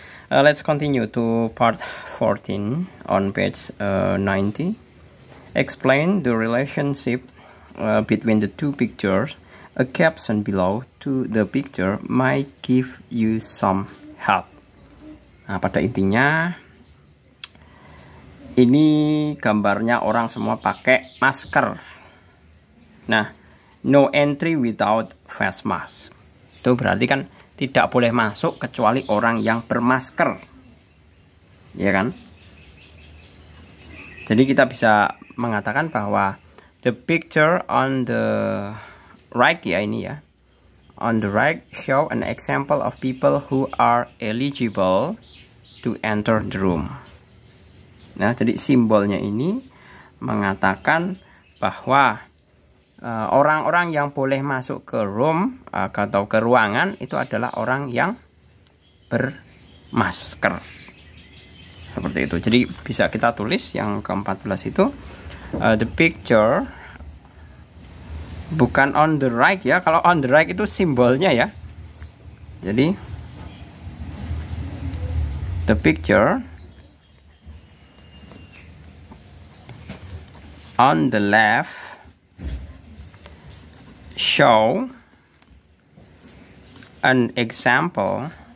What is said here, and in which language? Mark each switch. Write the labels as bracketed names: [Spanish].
[English] Let's continue to part 14 on page 90. Explain the relationship between the two pictures. A caption below to the picture might give you some help. [Indonesian] Nah, pada intinya ini gambarnya orang semua pakai masker. [English] Nah, no entry without face mask. [Indonesian] Itu berarti kan tidak boleh masuk kecuali orang yang bermasker. Ya kan? Jadi kita bisa mengatakan bahwa [English] the picture on the right [Indonesian] ya ini ya. [English] On the right show an example of people who are eligible to enter the room. [Indonesian] Nah, jadi simbolnya ini mengatakan bahwa orang-orang yang boleh masuk ke room atau ke ruangan itu adalah orang yang bermasker. Seperti itu. Jadi bisa kita tulis yang ke-14 itu [English] the picture [Indonesian] bukan [English] on the right [Indonesian] ya. Kalau on the right itu simbolnya ya. Jadi [English] the picture on the left show an example